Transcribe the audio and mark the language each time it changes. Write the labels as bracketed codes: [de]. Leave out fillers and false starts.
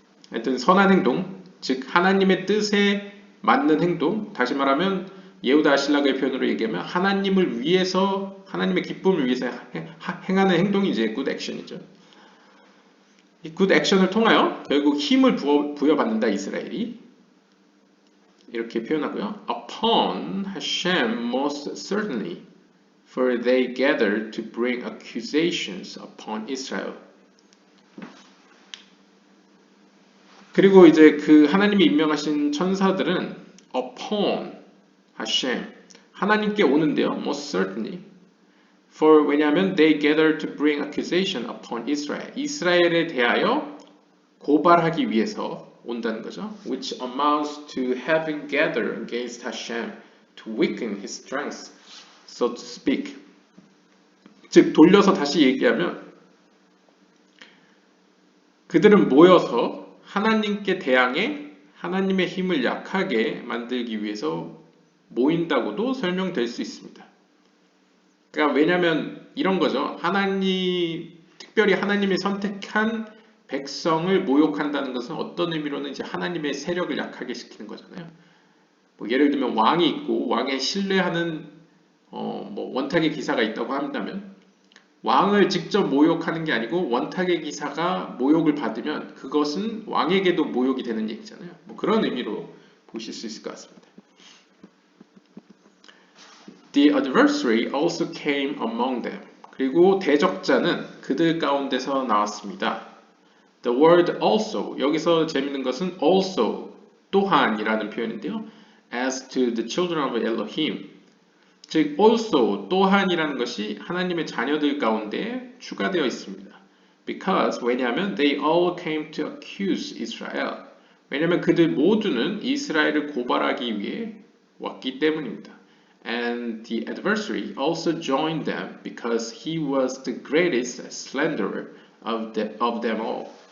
[ko] 하여튼 선한 행동, 즉 하나님의 뜻에 맞는 행동, 다시 말하면 예후다 아실라가의 표현으로 얘기하면 하나님을 위해서, 하나님의 기쁨을 위해서 행하는 행동이 이제 good action이죠. 이 good action을 통하여 결국 힘을 부여받는다 이스라엘이 이렇게 표현하고요. [en] Upon Hashem most certainly, for they gathered to bring accusations upon Israel. [ko] 그리고 이제 그 하나님이 임명하신 천사들은 [en] upon Hashem, [ko] 하나님께 오는데요. [en] Most certainly. For [ko] 왜냐하면 [en] they gathered to bring accusation upon Israel. [ko] 이스라엘에 대하여 고발하기 위해서 온다는 거죠. [en] Which amounts to having gathered against Hashem to weaken his strength, so to speak. [ko] 즉 돌려서 다시 얘기하면 그들은 모여서 하나님께 대항해 하나님의 힘을 약하게 만들기 위해서 모인다고도 설명될 수 있습니다. 그러니까 왜냐하면 이런 거죠. 특별히 하나님이 선택한 백성을 모욕한다는 것은 어떤 의미로는 이제 하나님의 세력을 약하게 시키는 거잖아요. 뭐 예를 들면 왕이 있고 왕에 신뢰하는 뭐 원탁의 기사가 있다고 한다면 왕을 직접 모욕하는 게 아니고 원탁의 기사가 모욕을 받으면 그것은 왕에게도 모욕이 되는 얘기잖아요. 뭐 그런 의미로 보실 수 있을 것 같습니다. [en] The adversary also came among them. [ko] 그리고 대적자는 그들 가운데서 나왔습니다. [en] The word also, [ko] 여기서 재밌는 것은 also, 또한이라는 표현인데요. [en] As to the children of Elohim, [ko] 즉 also, 또한이라는 것이 하나님의 자녀들 가운데 추가되어 있습니다. [en] Because, [ko] 왜냐하면 [en] they all came to accuse Israel. [ko] 왜냐하면 그들 모두는 이스라엘을 고발하기 위해 왔기 때문입니다. [en] And the adversary also joined them because he was the greatest slanderer of them all.